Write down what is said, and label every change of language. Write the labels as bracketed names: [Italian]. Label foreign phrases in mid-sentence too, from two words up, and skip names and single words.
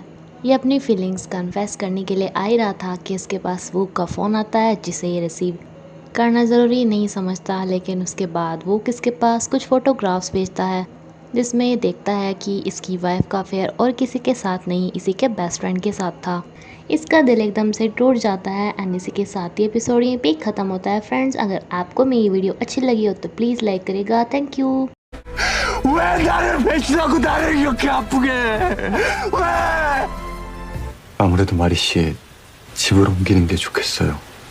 [Hindi] ये अपनी फीलिंग्स कन्फेस करने के लिए आ ही रहा था कि इसके पास वूक का फ़ोन आता है जिसे ये रिसीव करना ज़रूरी नहीं समझता, लेकिन उसके बाद वूक इसके पास कुछ फ़ोटोग्राफ्स भेजता है जिसमें ये देखता है कि इसकी वाइफ का अफेयर और किसी के साथ नहीं, इसी के बेस्ट फ्रेंड के साथ था। इसका दिल एकदम से टूट जाता है एंड इसी के साथ ये एपिसोड यहीं पे ख़त्म होता है। फ्रेंड्स, अगर आपको मेरी वीडियो अच्छी लगी हो तो प्लीज़ लाइक करेगा। [English] thank you. [Korean] 왜 나를 배신하고 나를 이렇게 아프게 해? 왜? 아무래도 마리 씨 집을 옮기는 게 좋겠어요.